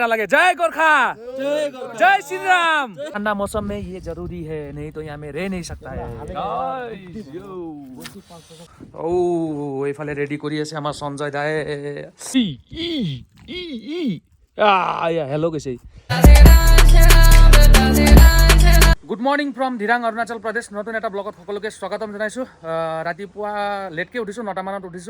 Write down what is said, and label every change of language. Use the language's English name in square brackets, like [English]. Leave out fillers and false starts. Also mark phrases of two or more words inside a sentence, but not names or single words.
[Hindi] लगे जय गोरखा जय श्री राम। ठंडा मौसम में ये जरूरी है, नहीं तो यहाँ में रह नहीं सकता है। [Assamese] ओ এইফালে ৰেডি কৰি আছে আমাৰ সঞ্জয় দাই। হেল্ল' কৈছে। [English] good morning from Dirang Arunachal Pradesh. [Assamese] নতুন এটা ব্লগত সকলোকে স্বাগতম জনাইছোঁ। ৰাতিপুৱা লেটকৈ উঠিছোঁ, 9টা মানত উঠিছোঁ।